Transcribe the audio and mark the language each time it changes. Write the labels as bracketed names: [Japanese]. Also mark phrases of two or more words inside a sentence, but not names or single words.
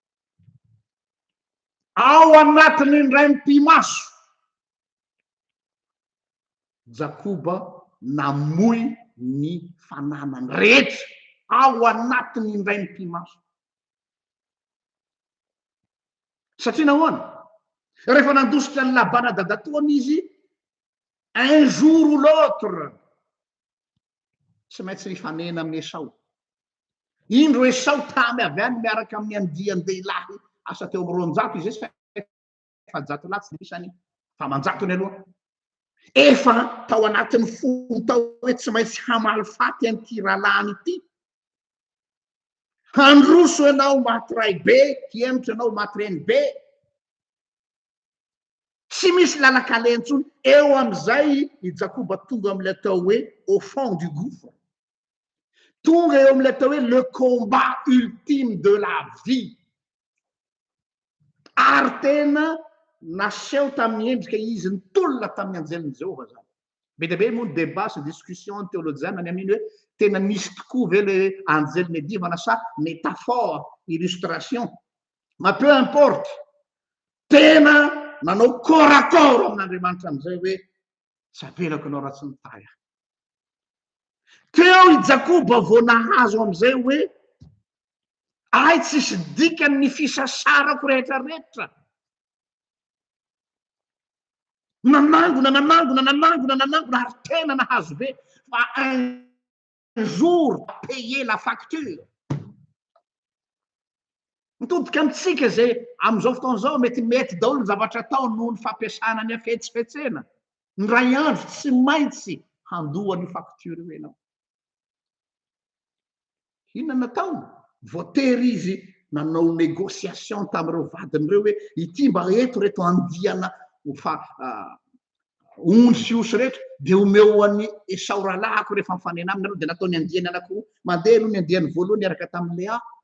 [Malagasy] ao anatiny indray mpimaso Jakoba namoy ny fananany rehetra ao anatiny indray mpimaso satria nahoana rehefa nandositra ny Labana dadatoany izy [French] un jour ou l'autre [Malagasy] tsy maintsy nifanena amin'ny Esau indro Esau tamy avy any miaraka amin'ny andian-dehilahy asa teo amin'ny 900 izy efa 100 lahy tsy misy any fa 100 ny aloha efa tao anatin'ny folo tao hoe tsy maintsy hamalifaty an'ity rahalany ity handroso ianao maty ray be hiemitra ianao maty reny be tsy misy lalakalentsony eo am'izay i Jakoba tonga am'ilay atao hoe [French] au fond du gouffre [Malagasy] tonga eo am'ilay atao hoe [French] le combat ultime de la vie [Malagasy] ary tena naseho tamin'ny endrika izy nitolona tamin'ny anjelin'i Jehova zany be dia be moa ny débat sy [French] discussion théologienne [Malagasy] ny aminy hoe tena nisy tokoa ve le anjely medivana sa [French] métaphore illustration ma peu importe [Malagasy] tena nanao [French] corps à corps [Malagasy] amin'Andriamanitra am'izay hoe tsy apelako anao raha tsy nitaya teo i Jakoba vao nahazo am'izay hoe ay tsisy dikany ny fisasarako rehetrarehetra nanangona ary tena nahazo be fa [French] un jour payer la facture [Malagasy] mitodika amitsika zay am'izao fotoan'izao mety daholo ny zavatra atao noho ny fampiasana ny afetsifetsena ny ray andro tsy maintsy handoa ny facture io ianao inona natao voatery izy nanao négociation tamin'ireo vadiny reo hoe ity mba eto reto andiana fa ondry sy osy rehetra dia omeo an'ny Esau rahalahiko rehefa mifanena aminy aloha dia natao ny andiany anankiroa mandeha aloha ny andiany voalohany iaraka tamin'ny Léa